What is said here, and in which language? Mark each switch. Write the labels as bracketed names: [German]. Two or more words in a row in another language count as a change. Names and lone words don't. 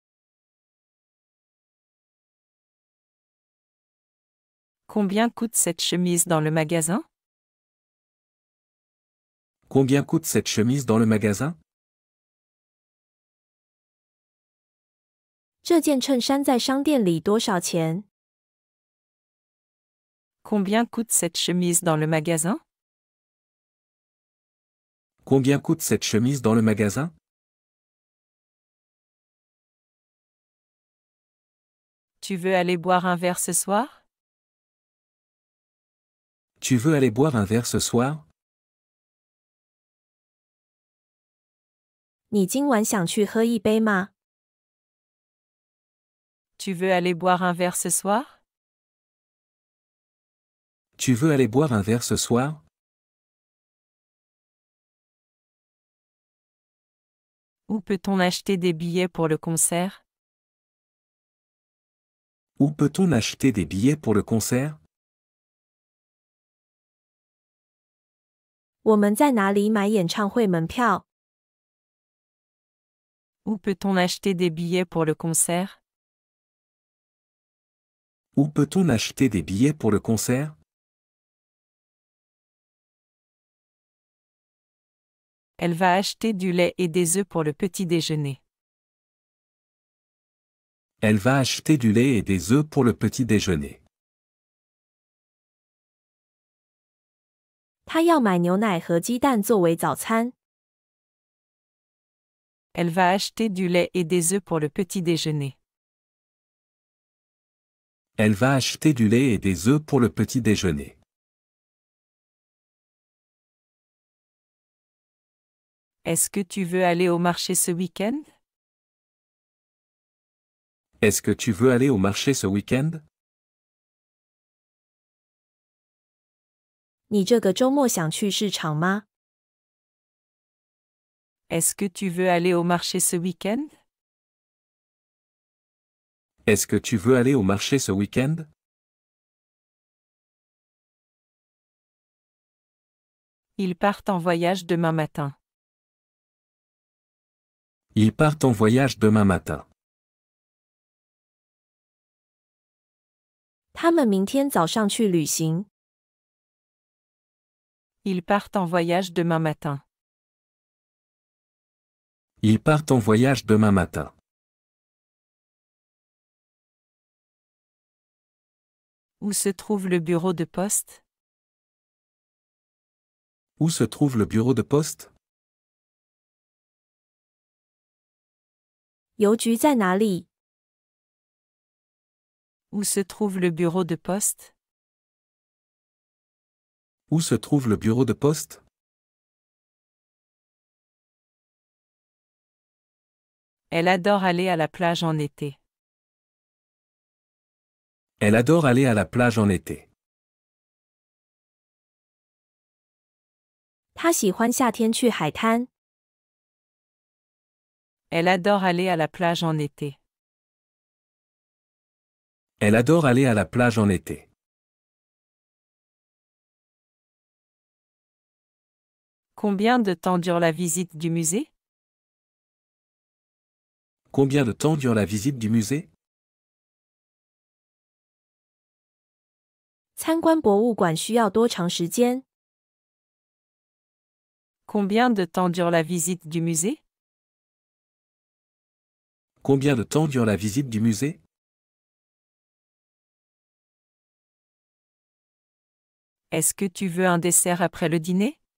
[French] Combien coûte cette chemise dans le magasin? Combien coûte cette chemise dans le magasin? [Chinese] 这件衬衫在商店里多少钱？ [French] Combien coûte cette chemise dans le magasin? Combien coûte cette chemise dans le magasin? Tu veux aller boire un verre ce soir? Tu veux aller boire un verre ce soir? [Chinese] 你今晚想去喝一杯吗？ [French] Tu veux aller boire un verre ce soir? Tu veux aller boire un verre ce soir? Où peut-on acheter des billets pour le concert? Où peut-on acheter des billets pour le concert? [Chinese] 我们在哪里买演唱会门票？ [French] Où peut-on acheter des billets pour le concert? Où peut-on acheter des billets pour le concert? Elle va acheter du lait et des œufs pour le petit déjeuner. Elle va acheter du lait et des œufs pour le petit déjeuner. [Chinese] 他要买牛奶和鸡蛋作为早餐。 [French] Elle va acheter du lait et des œufs pour le petit déjeuner. Elle va acheter du lait et des œufs pour le petit déjeuner. Est-ce que tu veux aller au marché ce week-end? Est-ce que tu veux aller au marché ce week-end? [Chinese] 你这个周末想去市场吗？ [French] Est-ce que tu veux aller au marché ce week-end? Est-ce que tu veux aller au marché ce week-end? Ils partent en voyage demain matin. Ils partent en voyage demain matin. [Chinese] 他们明天早上去旅行。 [French] Ils partent en voyage demain matin. Ils partent en voyage demain matin. Où se trouve le bureau de poste? Où se trouve le bureau de poste? [Chinese] 邮局在哪里？ [French] Où se trouve le bureau de poste? Où se trouve le bureau de poste? Elle adore aller à la plage en été. Elle adore aller à la plage en été. [Chinese] 他喜欢夏天去海滩。 [French] Elle adore aller à la plage en été. Elle adore aller à la plage en été. Combien de temps dure la visite du musée? Combien de temps dure la visite du musée? [Chinese] 参观博物馆需要多长时间？ [French] Combien de temps dure la visite du musée? Combien de temps dure la visite du musée? Est-ce que tu veux un dessert après le dîner?